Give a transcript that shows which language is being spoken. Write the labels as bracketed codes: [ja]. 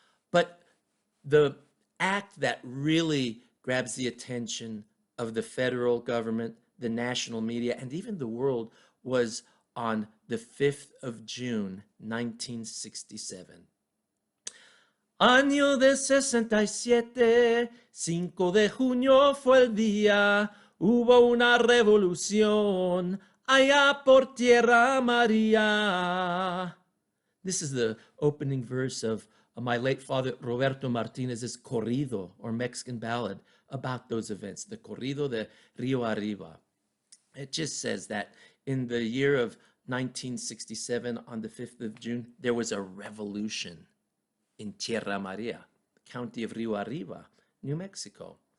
[en] But the act that really grabs the attention of the federal government, the national media, and even the world was on the 5th of June, 1967. [es] Año de 67, 5 de junio fue el día, hubo una revolución allá por Tierra María. [en] This is the opening verse of my late father Roberto Martinez's corrido, or Mexican ballad, about those events, the Corrido de Rio Arriba. It just says that in the year of 1967, on the 5th of June, there was a revolution in Tierra Maria, county of Rio Arriba, New Mexico.